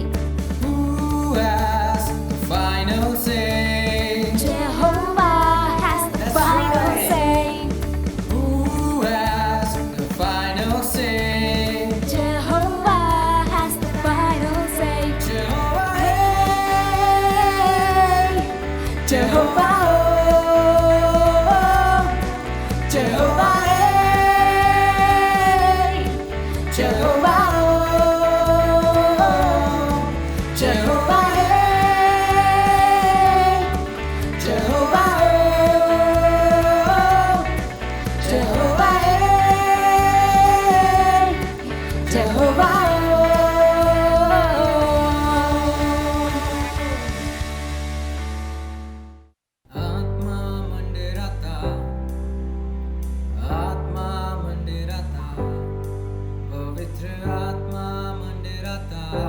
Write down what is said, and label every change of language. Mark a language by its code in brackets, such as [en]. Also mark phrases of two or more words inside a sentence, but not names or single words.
[en] Who has the final say? Jehovah has the That's final right. say. Who has the final say? Jehovah has the final say. Jehovah, Hey, Jehovah, oh, Jehovah, hey, Jehovah, oh, Jehovah, hey, Jehovah, oh, Jehovah, hey, Jehovah, oh. [si] ආත්ම මන්දිරට, ආත්ම මන්දිරට, පවිත්‍ර ආත්ම මන්දිරට,